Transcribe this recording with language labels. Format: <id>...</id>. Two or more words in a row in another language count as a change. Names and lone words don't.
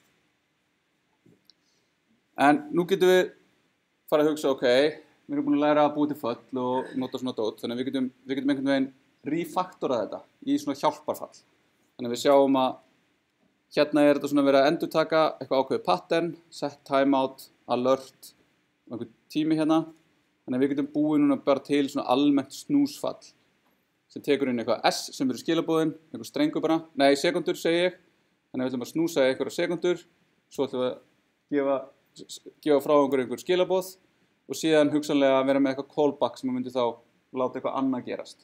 <is>En nú getum við fara að hugsa, ok, við erum búin að læra að búa til föll og nota svona dót, þannig að við getum einhvern veginn refaktorað þetta í svona hjálparfall. Þannig að við sjáum að hérna er þetta svona verið að endurtaka eitthvað ákveðið pattern,</is> <en>set timeout,</en> <is>alert og einhver tími hérna. Þannig að við getum búið núna bara til svona almennt snúsfall sem tekur inn eitthvað S sem eru skilabóðin, einhver strengur bara, nei, sekundur segi ég. Þannig að við ætlum að snúsa einhverja sekundur, svo ætlum við að gefa frá einhver skilabóð og síðan hugsanlega vera með eitthvað callback sem myndi þá láta eitthvað annað gerast.</is>